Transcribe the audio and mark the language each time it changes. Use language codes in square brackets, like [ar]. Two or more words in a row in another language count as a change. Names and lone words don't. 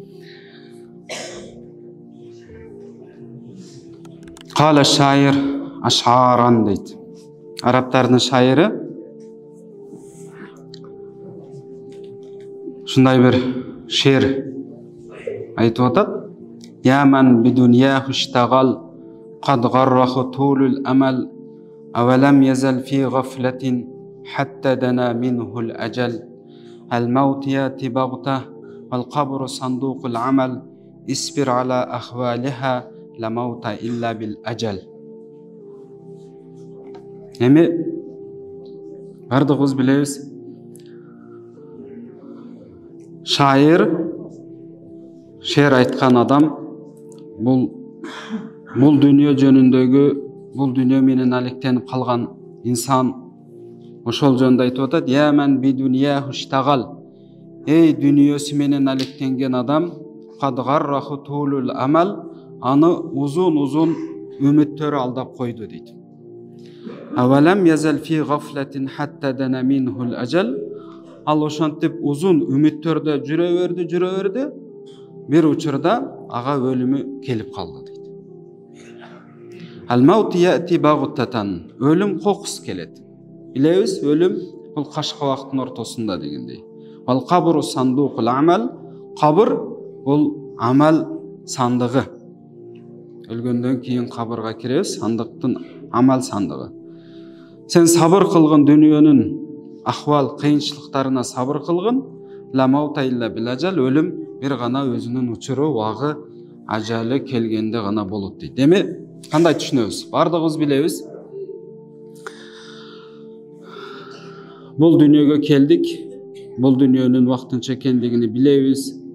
[ky] Кала шайыр ашаран дейт. Арабтардын шайыры ушундай бир шер айтып атат. [ar] يا من بدنياه اشتغل قد غره طول الأمل أولم يزل في غفلة حتى دنا منه الأجل الموت يأتي بغتة والقبر صندوق العمل اصبر على أخوالها لا موت إلا بالأجل. [ky] Эми бардыгыбыз билебиз, шер айткан адам бул дүйнө жөнүндөгү, бул дүйнө менен алектенип калган инсан ошол жөнүндө айтып атат. [ar] يا من بدنياه اشتغل. [ky] Эй дүйнөсү менен алектенген адам, [ar] قد غره طول الأمل, [ky] аны узун үмүттөрү алдап койду дейт. [ar] أولم يزل في غفلة حتى دنا منه الأجل. [ky] Ал ошентип узун үмүттөрдө жүрө берди, бир учурда ага өлүмү келип калды дейт. [ar] الموت يأتي بغتة. [ky] Ölüm kokус келет. Билебиз, өлүм бул кашка убакыттын ортосунда дегендей. [ar] القبر صندوق العمل. [ky] Кабыр бул амал сандыгы. Өлгөндөн кийин кабырга киребиз, сандыктын амал сандыгы. Сен сабыр кылгын дүйнөнүн ахвал, кыйынчылыктарына сабыр кылгын. [ar] لا موت إلا بالأجل. [ky] Өлүм бир гана өзүнүн учуру, убагы, ажалы келгенде гана болот дейт. Эми кандай түшүнөбүз? Бардыгыбыз билебиз. Бул дүйнөгө келдик. Бул дүйнөнүн вактынча экендигини билебиз.